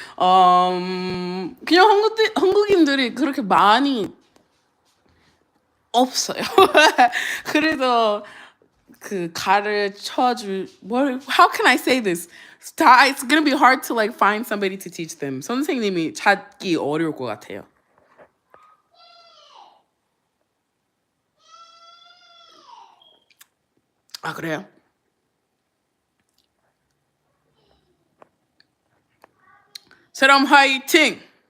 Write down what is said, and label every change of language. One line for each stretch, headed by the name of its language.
Korean: 그냥 한국인들이 그렇게 많이 없어요. 그래서
English: how can I say this? It's gonna be hard to like find somebody to teach them.
Korean: 선생님이 찾기 어려울 것 같아요. 그래요? 세람 화이팅!